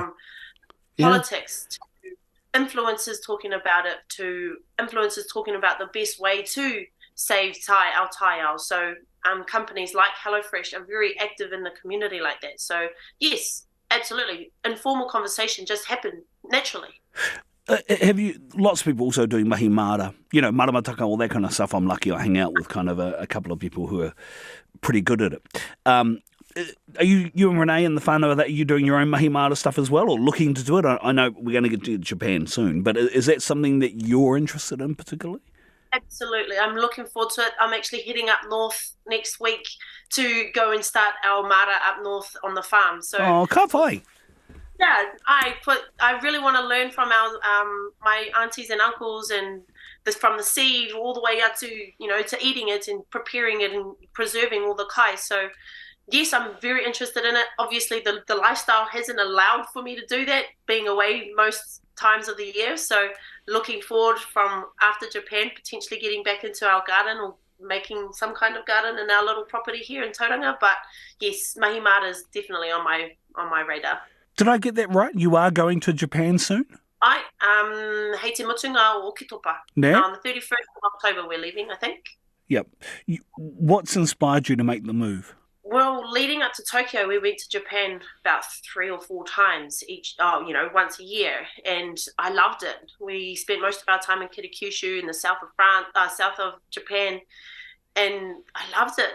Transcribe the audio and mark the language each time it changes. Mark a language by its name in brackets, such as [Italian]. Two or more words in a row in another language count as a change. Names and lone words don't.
[English] From politics to influencers talking about it, to influencers talking about the best way to save our taiao. So companies like HelloFresh are very active in the community like that. So yes, absolutely. Informal conversation just happened naturally. Have you? Lots of people also doing [Māori] mahi mara, [English] maramataka, all that kind of stuff. I'm lucky I hang out with kind of a couple of people who are pretty good at it. Are you and Renee and the whānau, are you doing your own [Māori] mahi mara [English] stuff as well, or looking to do it? I know we're going to get to Japan soon, but is that something that you're interested in particularly? Absolutely. I'm looking forward to it. I'm actually heading up north next week to go and start our mara up north on the farm. So, [Māori] ka whai. [English] Yeah, I really want to learn from our my aunties and uncles, and from the seed all the way up to to eating it and preparing it and preserving all the kai. So yes, I'm very interested in it. Obviously, the lifestyle hasn't allowed for me to do that, being away most times of the year. So looking forward from after Japan, potentially getting back into our garden or making some kind of garden in our little property here in Tauranga. But yes, [Māori] mahi mara [English] is definitely on my radar. Did I get that right? You are going to Japan soon? [Māori] Hei te mutunga o Okitopa. [English] Yeah. On the 31st of October we're leaving, I think. Yep. What's inspired you to make the move? Well, leading up to Tokyo, we went to Japan about 3 or 4 times once a year, and I loved it. We spent most of our time in Kitakyushu in the south of Japan, and I loved it.